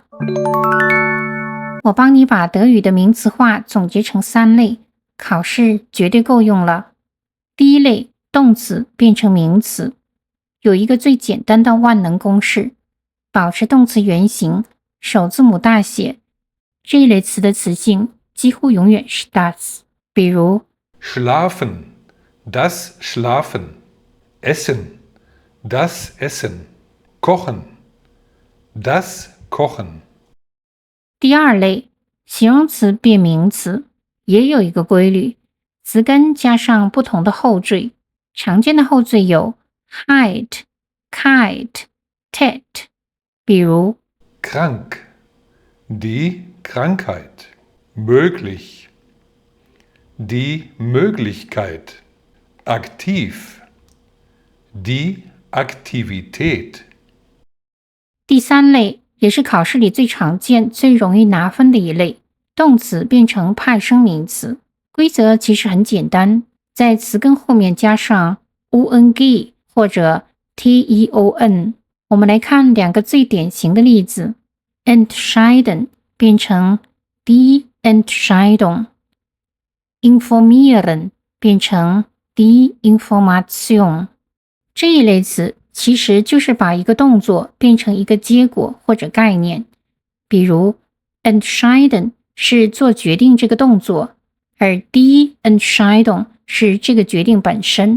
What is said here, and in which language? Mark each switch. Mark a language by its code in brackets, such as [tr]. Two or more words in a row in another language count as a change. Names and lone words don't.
[zh] 我幫你把德語的名詞化總結成3類，考試絕對夠用了。第一類，動詞變成名詞，有一個最簡單的萬能公式，保持動詞原形，首字母大寫。這一類詞的詞性幾乎永遠是 das， 比如 [de] Schlafen, das Schlafen, Essen, das Essen, Kochen, das Kochen。 [zh] 第二類，形容詞變名詞，也有一個規律，詞根加上不同的後綴。常見的後綴有 [de] heit, kite, tät， [zh] 比如 [de] krank, die Krankheit, möglich, die Möglichkeit, aktiv, die Aktivität。 [zh] 第三類也是考試裡最常見、最容易拿分的一類，動詞變成派生名詞。規則其實很簡單，在詞根後面加上 ung 或者 teon。我們來看2個最典型的例子 ：entscheiden 變成 [de] die Entscheidung， [zh] informieren 變成 [de] die Information。 [zh] 這一類詞其實就是把一個動作變成一個結果或者概念，比如 entscheiden 是做決定這個動作，而 [de] die Entscheidung [zh] 是這個決定本身。